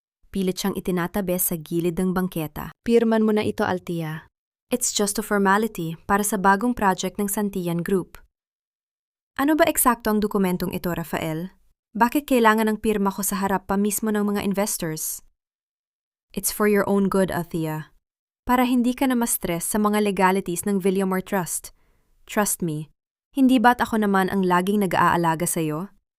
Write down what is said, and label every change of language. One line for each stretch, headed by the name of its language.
Filipino: Pilit siyang itinatabi sa gilid ng bangketa. Pirman mo na ito, Althea.
English: It's just a formality
Filipino: para sa bagong
English: project ng Santillan Group.
Filipino: Ano ba eksakto ang dokumentong ito, Rafael? Bakit kailangan ng pirma ko sa harap pa mismo ng mga investors?
English: It's for your own good, Althea.
Filipino: Para hindi ka na ma-stress sa mga legalities ng Villamor Trust.
English: Trust me,
Filipino: hindi ba't ako naman ang laging nag-aalaga sa'yo?